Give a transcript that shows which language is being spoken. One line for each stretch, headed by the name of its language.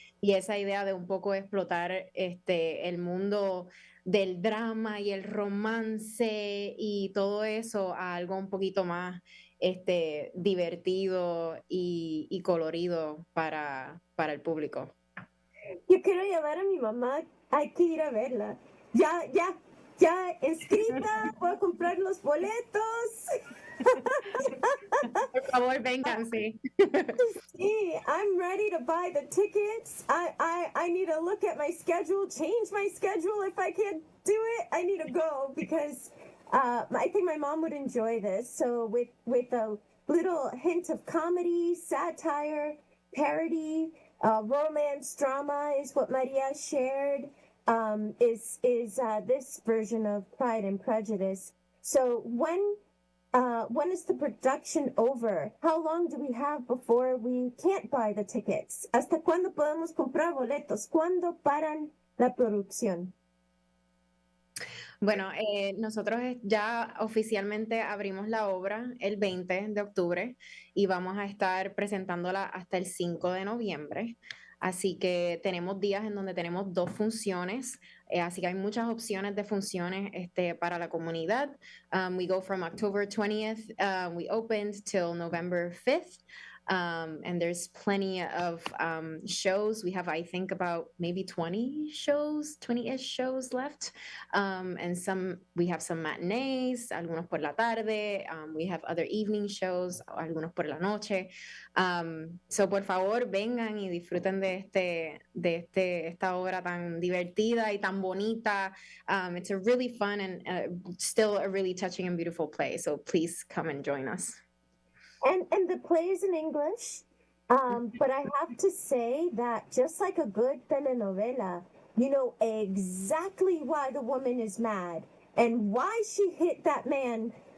Spanish: Y esa idea de un poco explotar el mundo del drama y el romance y todo eso a algo un poquito más divertido y colorido para el público. Yo quiero llamar a mi mamá, hay que ir a verla. Ya inscrita, voy a comprar los boletos. Por favor, vengan, sí. Sí,
English: I'm ready to buy the tickets. I need to look at my schedule, change my schedule if I can't do it. I need to go because I think my mom would enjoy this. So with a little hint of comedy, satire, parody, romance, drama is what Maria shared. Is this version of Pride and Prejudice? So when is the production over? How long do we have before we can't buy the tickets?
Spanish: ¿Hasta cuándo podemos comprar boletos? ¿Cuándo paran la producción? Bueno, nosotros ya oficialmente abrimos la obra el 20 de octubre y vamos a estar presentándola hasta el 5 de noviembre. Así que tenemos días en donde tenemos 2 funciones, así que hay muchas opciones de funciones para la comunidad.
English: We go from October 20th, we opened till November 5th. And there's plenty of shows. We have, I think, about maybe 20-ish shows left. And we have some matinees,
Spanish: algunos por la tarde.
English: We have other evening shows,
Spanish: algunos por la noche.
English: So
Spanish: por favor, vengan y disfruten de esta obra tan divertida y tan bonita.
English: It's a really fun and still a really touching and beautiful play. So please come and join us. And the play is in English, but I have to say that just like a good telenovela, you know exactly why the woman is mad and why she hit that man.